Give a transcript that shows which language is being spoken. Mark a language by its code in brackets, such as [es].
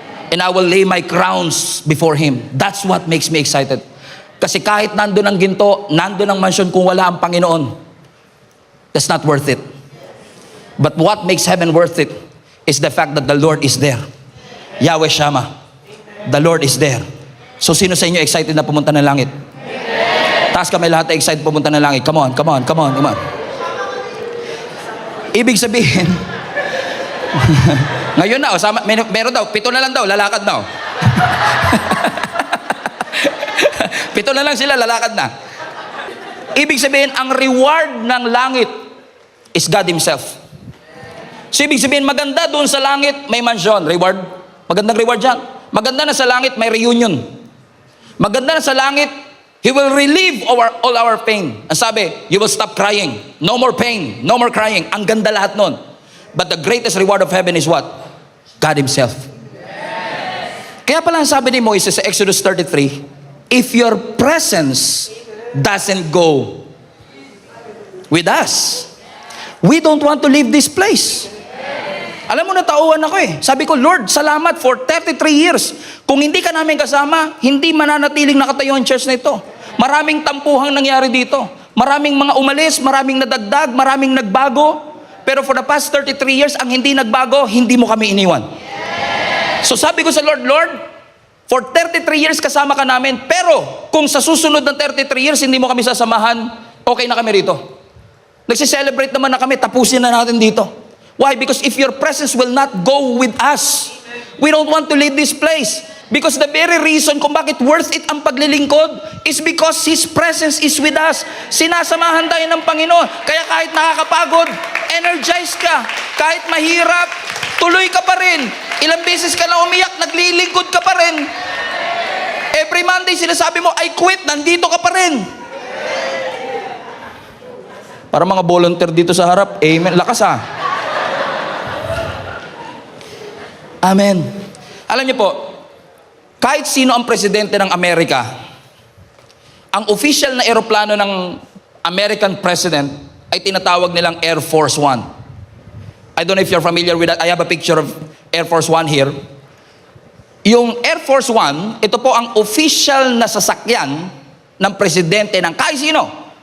[en] And I will lay my crowns before Him. That's what makes me excited. [tl] Kasi kahit nandun ang ginto, nandun ang mansion, kung wala ang Panginoon, [en] that's not worth it. But what makes heaven worth it is the fact that the Lord is there. Yahweh Shammah. The Lord is there. [tl] So sino sa inyo excited na pumunta ng langit? Taas kami lahat na excited pumunta ng langit. [en] Come on, come on, come on, come on. [tl] Ibig sabihin, ngayon na, meron daw, 7 na lang daw, lalakad na. 7 na lang sila, lalakad na. Ibig sabihin, ang reward ng langit [en] is God Himself. [tl] So ibig sabihin, maganda doon sa langit, may mansion, reward. Magandang reward yan. Maganda na sa langit, may reunion. Maganda na sa langit, [en] He will relieve all our pain. [tl] Ang sabi, [en] you will stop crying. No more pain, no more crying. [tl] Ang ganda lahat nun. [en] But the greatest reward of heaven is what? God Himself. [tl] Kaya pala ang sabi ni Moises sa Exodus 33, [en] if your presence doesn't go with us, we don't want to leave this place. [tl] Alam mo, natauhan ako eh. Sabi ko, Lord, salamat [en] for 33 years. [tl] Kung hindi ka namin kasama, hindi mananatiling nakatayo ang church na ito. Maraming tampuhang nangyari dito. Maraming mga umalis, maraming nadagdag, maraming nagbago. Pero [en] for the past 33 years, [tl] ang hindi nagbago, hindi mo kami iniwan. So sabi ko sa Lord, Lord, [en] for 33 years [tl] kasama ka namin, pero kung sa susunod ng 33 years, hindi mo kami sasamahan, okay na kami rito. Nagsiselebrate naman na kami, tapusin na natin dito. Why? [en] Because if your presence will not go with us, we don't want to leave this place. Because the very reason [tl] kung bakit [en] worth it [tl] ang paglilingkod [en] is because His presence is with us. [tl] Sinasamahan tayo ng Panginoon. Kaya kahit nakakapagod, energize ka. Kahit mahirap, tuloy ka pa rin. Ilang beses ka na umiyak, naglilingkod ka pa rin. [en] Every Monday [tl] sinasabi mo, [en] I quit, [tl] nandito ka pa rin. Para mga volunteer dito sa harap, amen. Lakas ah. [en] Amen. [tl] Alam niyo po, kahit sino ang presidente ng Amerika, ang official na eroplano ng American president ay tinatawag nilang Air Force One. [en] I don't know if you're familiar with that. I have a picture of Air Force One here. [tl] Yung Air Force One, ito po ang official na sasakyan ng presidente ng kahit sino.